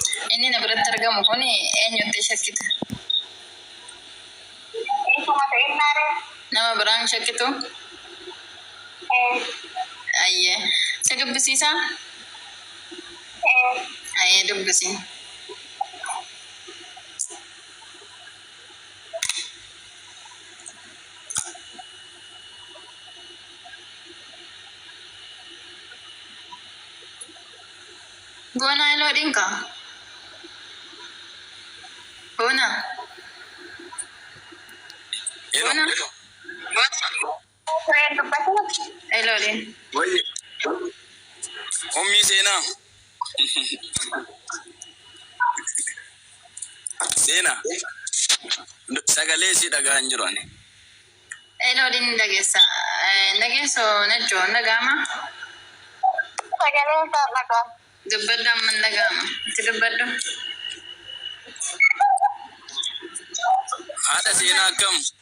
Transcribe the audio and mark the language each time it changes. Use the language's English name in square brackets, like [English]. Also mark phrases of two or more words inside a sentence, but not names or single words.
[Oromo] Inni na biratti argamu kun eenyutti shakkita? Nama biraan shakkitu? Ayyee. Si dubbisiisaa? Ayyee dubbisi. Bona ilo dinka? Bona? Bona? Ilo din. Wait. Ummi Sena. Sena. Sagalee si dhagaan jiru ani. Ilo din dhageessa. Dhageesso Najjoo dhaga'ama? Sagalee isaa dhagaa. Dubbaddu amma dhaga'ama. Itti dubbaddu. Haadha Seenaa akkam